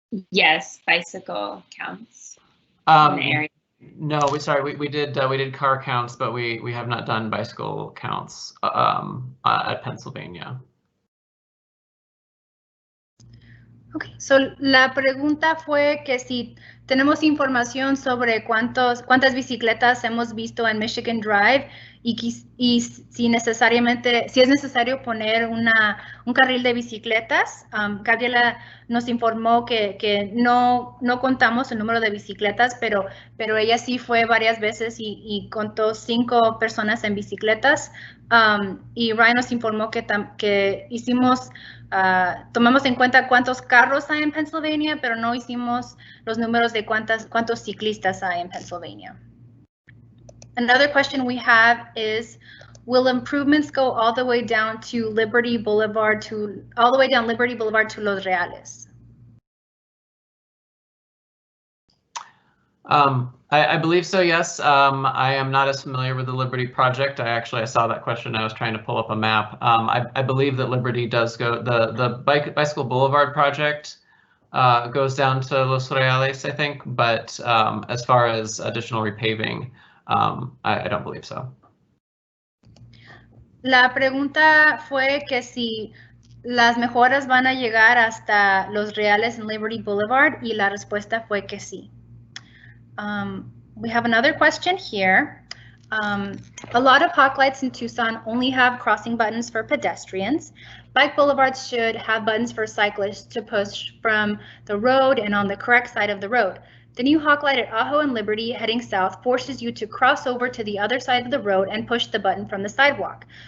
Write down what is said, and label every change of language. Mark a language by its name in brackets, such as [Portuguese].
[English] Yes, bicycle counts in the area. No, we did car counts, but we have not done bicycle counts at Pennsylvania. Okay, so [Spanish] la pregunta fue que si tenemos información sobre cuántas bicicletas hemos visto en Michigan Drive y si es necesario poner un carril de bicicletas. Gabriela nos informó que no contamos el número de bicicletas, pero ella sí fue varias veces y contó 5 personas en bicicletas. Y Ryan nos informó que hicimos tomamos en cuenta cuántos carros hay en Pennsylvania, pero no hicimos los números de cuántos ciclistas hay en Pennsylvania. [English] Another question we have is, will improvements go all the way down to Liberty Boulevard to Los Reales? I believe so, yes. I am not as familiar with the Liberty project. I saw that question. I was trying to pull up a map. I believe that Liberty does go, the Bicycle Boulevard project goes down to Los Reales, I think, but as far as additional repaving, I don't believe so. [Spanish] La pregunta fue que si las mejoras van a llegar hasta Los Reales and Liberty Boulevard, y la respuesta fue que sí. [English] We have another question here. A lot of hawk lights in Tucson only have crossing buttons for pedestrians. Bike boulevards should have buttons for cyclists to push from the road and on the correct side of the road. The new hawk light at Ajo and Liberty heading south forces you to cross over to the other side of the road and push the button from the sidewalk.